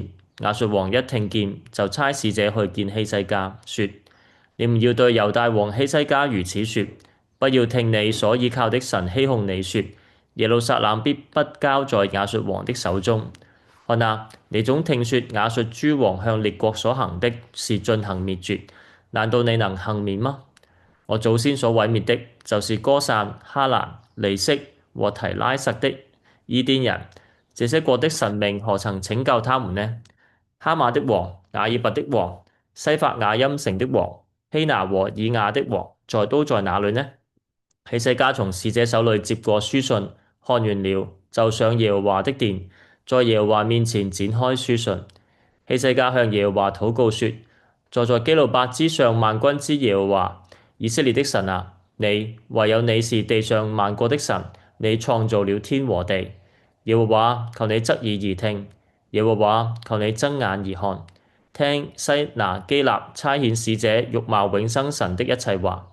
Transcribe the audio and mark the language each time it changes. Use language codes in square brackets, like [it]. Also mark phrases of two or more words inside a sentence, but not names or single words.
[zh] 亞述王一聽見，就差使者去見希西家，說：你們要對猶大王希西家如此說，不要聽你所倚靠的神欺哄你說，耶路撒冷必不交在亞述王的手中。看啊，你總聽說亞述諸王向列國所行的是進行滅絕，難道你能幸免嗎？我祖先所毀滅的，就是歌散、哈蘭、利色和提拉撒的伊甸人，這些國的神明何曾拯救他們呢？哈馬的王、雅爾拔的王、西法雅音城的王、希拿和以亞的王，都在哪裏呢？希西家從使者手裏接過書信，看完了，就上耶和華的殿，在耶和華面前展開書信。希西家向耶和華禱告說：坐在基路伯之上萬軍之耶和華，以色列的神啊，唯有你是地上萬國的神，你創造了天和地。耶和華，求你側耳而聽；耶和華，求你睜眼而看，聽西拿基立差遣使者辱罵永生神的一切話。